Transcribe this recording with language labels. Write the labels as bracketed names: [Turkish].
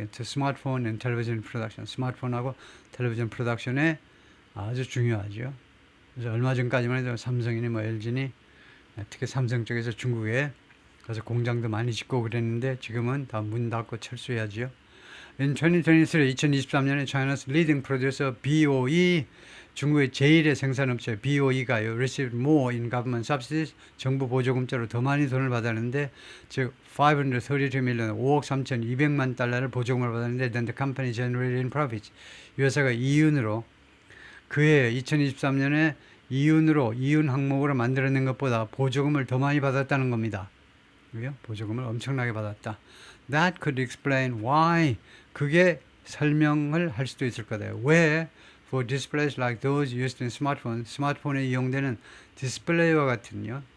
[Korean] 스마트폰 and 텔레비전 프로덕션. 스마트폰하고 텔레비전 프로덕션에 아주 중요하죠. 그래서 얼마 전까지만 해도 삼성이니 뭐 LG니 특히 삼성 쪽에서 중국에 가서 공장도 많이 짓고 그랬는데 지금은 다 문 닫고 철수해야죠. [English] In 2023년에 China's leading producer BOE [Korean] 중국의 제1의 생산업체 [English] BOE가요, received more in government subsidies, [Korean] 정부 보조금자로 더 많이 돈을 받았는데, [English] 즉 532 million, [Korean] 5억 3,200만 달러를 보조금을 받았는데, [English] then the company generated in profits. [Korean] 이 회사가 이윤으로 그해 2023년에 이윤 항목으로 만들어낸 것보다 보조금을 더 많이 받았다는 겁니다. 그죠? 보조금을 엄청나게 받았다. [English] That could explain why. [Korean] 그게 설명을 할 수도 있을 거다. [English] 왜 for displays like those used in smartphone, [Korean] 스마트폰에 이용되는 디스플레이와 같은요.